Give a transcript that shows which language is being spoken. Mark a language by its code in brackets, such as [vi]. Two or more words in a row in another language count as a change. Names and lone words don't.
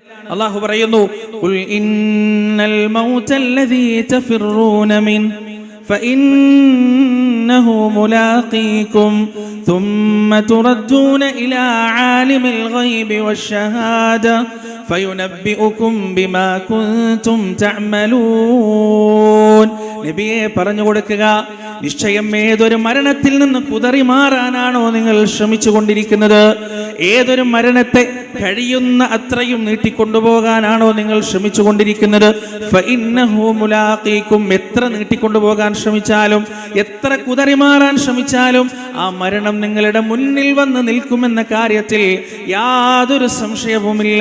[ar] അല്ലാഹു പറയുന്നു, قل إن الموت الذي تفرون من فإنه ملاقيكم ثم تردون إلى عالم الغيب والشهادة فينبئكم بما كنتم تعملون. [ml] നബിയെ പറഞ്ഞു കൊടുക്കുക, നിശ്ചയം ഏതൊരു മരണത്തിൽ നിന്ന് കുതറി മാറാനാണോ നിങ്ങൾ ശ്രമിച്ചു കൊണ്ടിരിക്കുന്നത്, ഏതൊരു മരണത്തെ കഴിയുന്ന അത്രയും നീട്ടിക്കൊണ്ടുപോകാനാണോ നിങ്ങൾ ശ്രമിച്ചു കൊണ്ടിരിക്കുന്നത്, [ar] فإنه ملاقيكم, [ml] എത്ര നീട്ടിക്കൊണ്ടുപോകാൻ ശ്രമിച്ചാലും എത്ര കുതറി മാറാൻ ശ്രമിച്ചാലും ആ മരണം നിങ്ങളുടെ മുന്നിൽ വന്ന് നിൽക്കുമെന്ന കാര്യത്തിൽ യാതൊരു സംശയവുമില്ല.